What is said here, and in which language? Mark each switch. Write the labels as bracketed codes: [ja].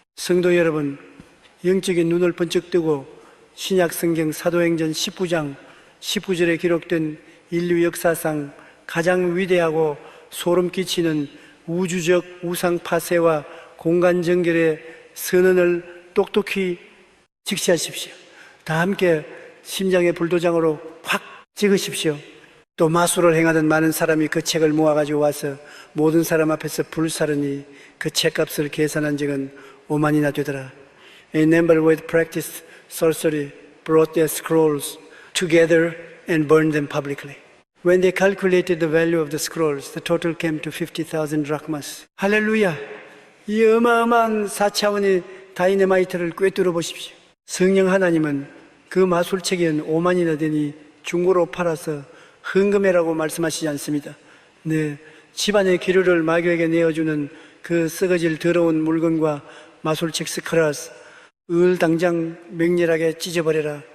[ko] 성도 여러분, 영적인 눈을 번쩍 뜨고 신약 성경 사도행전 19장 19절에 기록된 인류 역사상 가장 위대하고 소름 끼치는 우주적 우상 파쇄와 공간 정결의 선언을 똑똑히 직시하십시오. 다 함께 심장의 불도장으로 확 찍으십시오. 또 마술을 행하던 많은 사람이 그 책을 모아가지고 와서 모든 사람 앞에서 불사르니 그 책값을 계산한 적은 5만이나 되더라. [en] A number who had practiced sorcery brought their scrolls together and burned them publicly. When they calculated the value of the scrolls, the total came to 50,000 drachmas. [ko] 할렐루야! 이 어마어마한 4차원의 다이너마이트를 꿰뚫어 보십시오. 성령 하나님은 그 마술책이 5만이나 되니 중고로 팔아서 헌금해라고 말씀하시지 않습니다. 네, 집안의 기류를 마귀에게 내어주는 그 썩어질 더러운 물건과 마술책 스크라스, 당장 맹렬하게 찢어버려라.